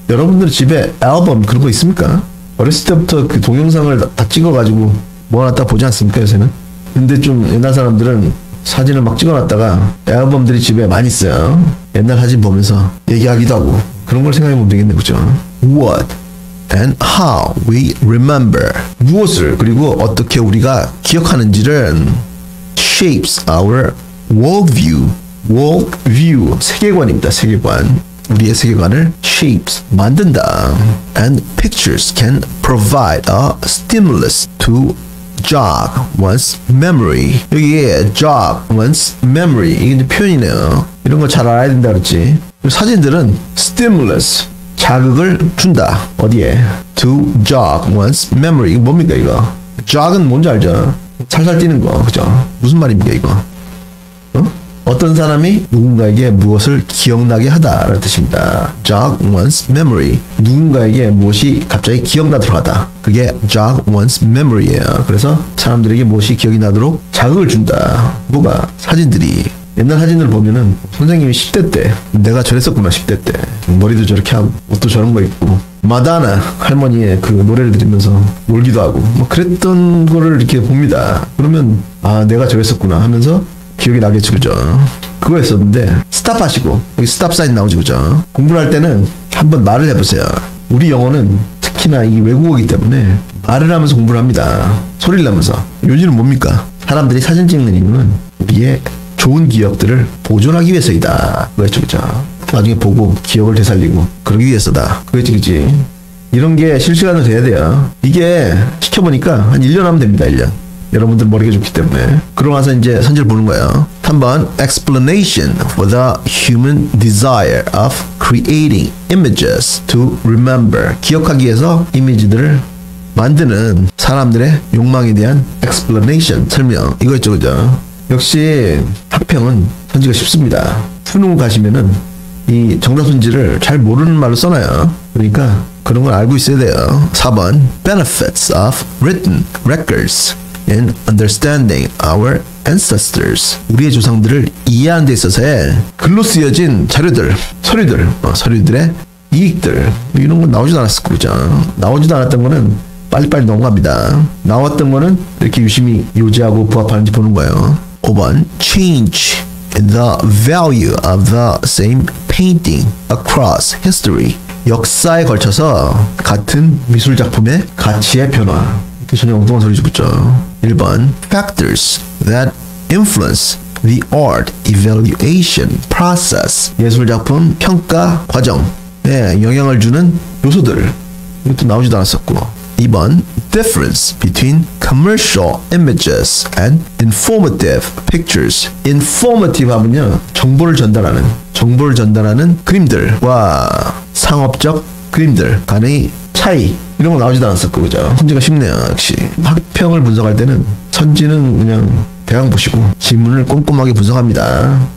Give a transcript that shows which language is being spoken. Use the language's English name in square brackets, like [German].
[Korean] 여러분들 집에 앨범 그런 거 있습니까? 어렸을 때부터 그 동영상을 다 찍어가지고 모아놨다 보지 않습니까, 요새는? 근데 좀 옛날 사람들은 사진을 막 찍어놨다가 앨범들이 집에 많이 있어요. 옛날 사진 보면서 얘기하기도 하고 그런 걸 생각해보면 되겠네, 그죠? [English] What and how we remember. [Korean] 무엇을 그리고 어떻게 우리가 기억하는지를 [English] shapes our worldview. [Korean] worldview, 세계관입니다, 세계관. 우리의 세계관을 shapes, 만든다. [English] And pictures can provide a stimulus to jog one's memory. [Korean] 여기에 [English] jog one's memory, [Korean] 이게 이제 표현이네요. 이런 거 잘 알아야 된다 그랬지. 사진들은 stimulus, 자극을 준다. 어디에? [English] To jog one's memory. [Korean] 이거 뭡니까 이거? jog은 뭔지 알죠? 살살 뛰는 거, 그죠? 무슨 말입니까 이거? 어떤 사람이 누군가에게 무엇을 기억나게 하다라는 뜻입니다. [English] jog one's memory. [Korean] 누군가에게 무엇이 갑자기 기억나도록 하다. 그게 [English] jog one's memory [Korean] 예요. 그래서 사람들에게 무엇이 기억이 나도록 자극을 준다. 뭐가? 사진들이. 옛날 사진을 보면은 선생님이 10대 때 내가 저랬었구나. 10대 때 머리도 저렇게 하고 옷도 저런 거 입고 마다나 할머니의 그 노래를 들으면서 놀기도 하고 뭐 그랬던 거를 이렇게 봅니다. 그러면 아 내가 저랬었구나 하면서 기억이 나겠죠, 그죠? 그거 했었는데 스탑하시고 여기 스탑 사인 나오죠, 그죠? 공부를 할 때는 한번 말을 해보세요. 우리 영어는 특히나 이 외국어이기 때문에 말을 하면서 공부를 합니다. 소리를 내면서. 요즘은 뭡니까? 사람들이 사진 찍는 이유는 우리의 좋은 기억들을 보존하기 위해서이다. 그거였죠, 그죠? 나중에 보고 기억을 되살리고 그러기 위해서다. 그거였지, 그지? 이런 게 실시간으로 돼야 돼요. 이게 시켜보니까 한 1년 하면 됩니다, 1년. 여러분들 머리가 좋기 때문에. 그러고 나서 이제 선지를 보는 거예요. [English] 3번 explanation for the human desire of creating images to remember. [Korean] 기억하기 위해서 이미지들을 만드는 사람들의 욕망에 대한 explanation, 설명. 이거였죠, 그죠? 역시 학평은 선지가 쉽습니다. 수능 가시면은 이 정답 선지를 잘 모르는 말로 써놔요. 그러니까 그런 걸 알고 있어야 돼요. [English] 4번 benefits of written records in understanding our ancestors. [Korean] 우리의 조상들을 이해하는 데 있어서의 글로 쓰여진 자료들, 서류들의 이익들 이런 건 나오지도 않았을 거죠. 나오지도 않았던 거는 빨리빨리 넘어갑니다. 나왔던 거는 이렇게 유심히 요지하고 부합하는지 보는 거예요. [English] 5번 change in the value of the same painting across history. [Korean] 역사에 걸쳐서 같은 미술 작품의 가치의 변화. 전혀 엉뚱한 소리 붙죠. [English] 1번 factors that influence the art evaluation process. [Korean] 예술작품 평가 과정에 영향을 주는 요소들. 이것도 나오지도 않았었고. [English] 2번 difference between commercial images and informative pictures. [Korean] informative 하면요 정보를 전달하는 그림들과 상업적 그림들 간의 차이, 이런 거 나오지도 않았었고, 그죠? 선지가 쉽네요, 역시. 학평을 분석할 때는 선지는 그냥 대강 보시고 지문을 꼼꼼하게 분석합니다.